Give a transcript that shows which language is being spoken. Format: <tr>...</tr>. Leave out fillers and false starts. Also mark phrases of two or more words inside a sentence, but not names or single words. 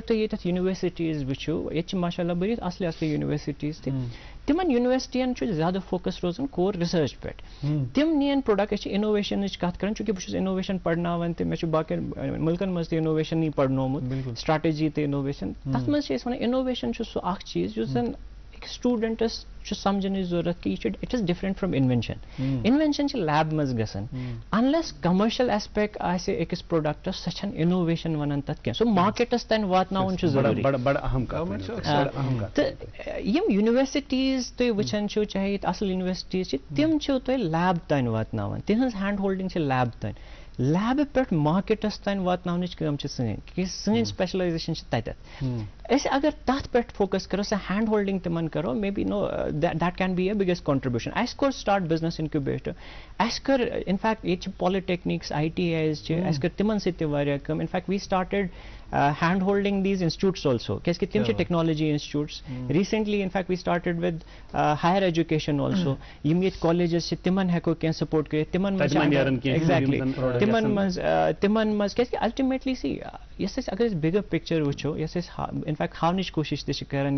<ks>تُہۍ ییٚتٮ۪تھ یونیورسٹیٖز وٕچھِو ییٚتہِ چھِ ماشاء اللہ بٔرِتھ اصلہِ اصلہِ یونیورسٹیٖز تہِ تِمن یونیورسٹین چھُ زیادٕ فوکس روزان</ks> <en>core research</en> <ks>پٮ۪ٹھ تِم نِین پروڈکٹ أسۍ چھِ انوویشنٕچ کتھ کران چوٗنکہِ بہٕ چھُس انوویشن پرناوان تہِ مےٚ چھُ باقین مُلکن منٛز تہِ انوویشنٕے پرنومُت سٹریٹجی تہِ انوویشن تتھ منٛز چھِ أسۍ ونان انوویشن چھُ سُہ اکھ چیٖز یُس زن أکِس سٹوٗڈنٹس چھُ سمجھنٕچ ضروٗرت کہِ یہِ چھُ</ks> <en>it is different from invention</en> <ks>انوینشن چھِ لیب منٛز گژھان انلیس</ks> <en>commercial aspect</en> <ks>آسہِ أکِس پروڈکٹس سۄ چھنہٕ انوویشن ونان تتھ کینٛہہ سُہ مارکیٹس تانۍ واتناوُن چھُ ضروٗری تہٕ یِم یونیورسٹیٖز تُہۍ وٕچھان چھِو چاہے ییٚتہِ اصل یونیورسٹیٖز چھِ تِم چھِو تُہۍ لیب تانۍ واتناوان تِہنٛز</ks> <en>hand holding</en> <ks>چھِ لیب تانۍ لیبہِ پٮ۪ٹھ مارکیٹس تانۍ واتناونٕچ کٲم چھِ سٲنۍ کہِ سٲنۍ سپیشلایزیشن چھِ تتٮ۪تھ أسۍ اگر تتھ پٮ۪ٹھ فوکس کرو سۄ</ks> <en>hand holding</en> <ks>تِمن کرو</ks> <en>maybe now that can be a biggest contribution</en> <ks>اَسہِ کوٚر</ks> <en>start business incubator</en> <ks>اَسہِ کٔر انفیکٹ ییٚتہِ چھِ</ks> <en>polytechnics ITIs</en> <ks>چھِ اَسہِ کٔر تِمن سۭتۍ تہِ واریاہ کٲم</ks> <en>in fact we started hand holding these institutes also</en> <ks>کیازِ کہِ تِم چھِ</ks> <en>technology institutes recently in fact we started with higher education also یِم</en> <ks>ییٚتہِ کالیجز چھِ تِمن ہٮ۪کو کینٛہہ سپورٹ کٔرِتھ تِمن منٛز ایگزیکٹلی تِمن منٛز کیازِ کہِ</ks> <en>ultimately see</en> <ks>یۄس أسۍ اگر أسۍ</ks> <en>bigger picture</en> <ks>وٕچھو یۄس أسۍ انفیکٹ ہاونٕچ کوٗشش تہِ چھِ کران</ks>